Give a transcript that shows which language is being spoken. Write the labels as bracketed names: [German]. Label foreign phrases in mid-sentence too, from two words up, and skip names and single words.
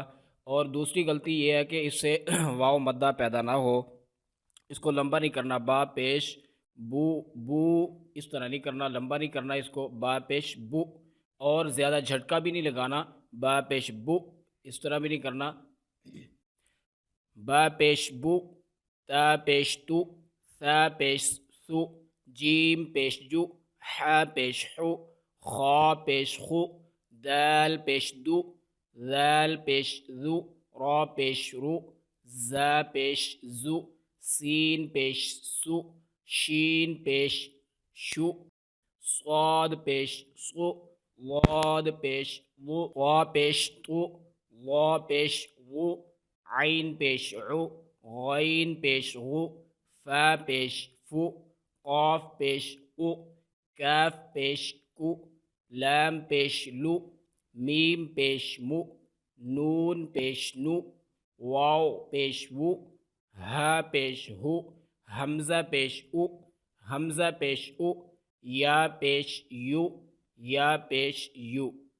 [Urdu] اور دوسری غلطی یہ ہے کہ اس سے واو مدہ پیدا نہ ہو، اس کو لمبا نہیں کرنا، با پیش بو، بو اس طرح نہیں کرنا، لمبا نہیں کرنا اس کو، با پیش بو، اور زیادہ جھٹکا بھی نہیں لگانا، با پیش بو اس طرح بھی نہیں کرنا۔ با پیش بو، تا پیش تو، ثا پیش سو، جیم پیش جو، حا پیش حو، خا پیش خو، دال پیش دو، ذال پیش ذو، را پیش رو، زا پیش زو، سین پیش سو، شین پیش شو، صاد پیش صو، ضاد پیش ضو، وا پیش طو، وا پیش غو، عین پیش عو، غین پیش غو، فا پیش فو، قاف پیش او، کاف پیش کو، لام پیش لو، میم پیش مو، نون پیش نو، واو پیش وو، ہا پیش ہو، حمزہ پیش او، حمزہ پیش او، یا پیش یو، یا پیش یو۔